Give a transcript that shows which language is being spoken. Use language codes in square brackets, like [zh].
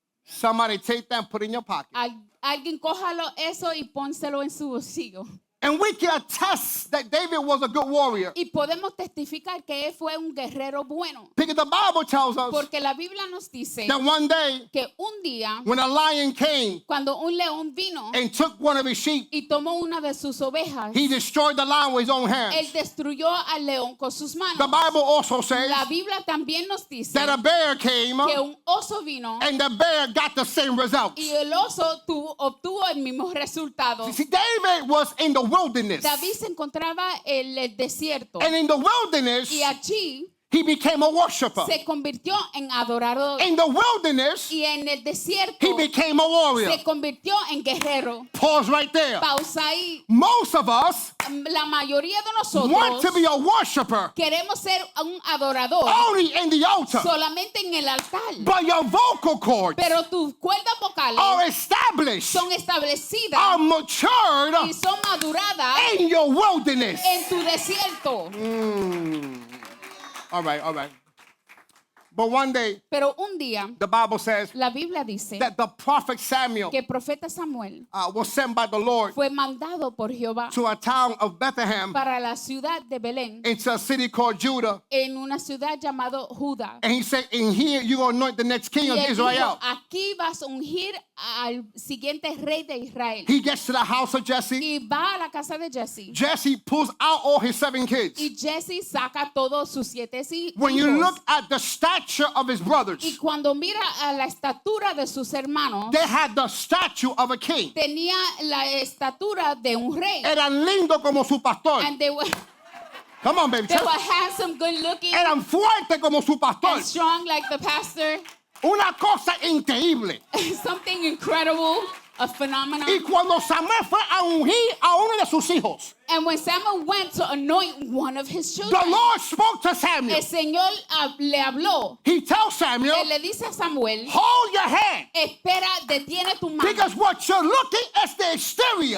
[en] Somebody take that and put it in your pocket. [es] Alguien cójalo eso y pónselo en su bolsillo. [en] And we can attest that David was a good warrior. [es] Y podemos testificar que él fue un guerrero bueno. [en] Because the Bible tells us [es] Porque la Biblia nos dice [en] that one day [es] que un día, [en] when a lion came [es] cuando un león vino [en] and took one of his sheep, [es] y tomó una de sus ovejas, [en] he destroyed the lion with his own [es] él [en] hands. [es] destruyó al león con sus manos. [en] The Bible also says [es] La Biblia también nos dice [en] that a bear came [es] que un oso vino [en] and the bear got the same results. [es] y el oso obtuvo el mismo resultado. [en] See, David was in the wilderness. [es] David se encontraba en el desierto [en] And in the wilderness, [es] y allí [en] he became a worshiper. [es] se convirtió en adorador. [en] In the wilderness, [es] Y en el desierto [en] he became a warrior. [es] se convirtió en guerrero. [en] Pause right there. [es] Pausa ahí. [en] Most of us [es] La mayoría de [en] want to [es] nosotros [en] be a worshiper [es] queremos ser un adorador [en] only in the altar, [es] solamente en el altar. [en] but your vocal cords [es] Pero tus cuerdas vocales [en] are established, [es] son establecidas [en] are matured [es] y son maduradas [en] in your wilderness. [es] en tu desierto. [en] All right. But one day, [es] Pero un día [en] the Bible says [es] la Biblia dice [en] that the prophet Samuel [es] que el profeta Samuel [en] was sent by the Lord [es] fue mandado por Jehová [en] to a town of Bethlehem [es] para la ciudad de Belén, [en] into a city called Judah. [es] en una ciudad llamada Judá. [en] And he said, in here you're going to anoint the next king [es] Y [en] of [es] él [en] Israel. [es] dijo, aquí vas a ungir al siguiente rey de Israel. [en] He gets to the house of Jesse. [es] Y va a la casa de Jesse. [en] Jesse pulls out all his 7 kids. [es] Y Jesse saca todos sus 7 hijos. [en] When you look at the stature of his brothers, [es] Y cuando mira a la estatura de sus hermanos, [en] they had the statue of a king. [es] tenía la estatura de un rey. Eran lindo como su pastor. [en] And they were Come on, baby. church. handsome, good looking, [es] Eran fuertes como su pastor. [en] and strong like the pastor. [es] Una cosa increíble. [en] Something incredible, a phenomenon. [es] Y cuando Samuel fue a ungir a uno de sus hijos, [en] And when Samuel went to anoint one of his the children, Lord spoke to Samuel. [es] el Señor le habló. [en] He tells Samuel, [es] Él le dice a Samuel, [en] hold your hand. [es] espera, detiene tu mano. [en] Because what you're looking is the exterior.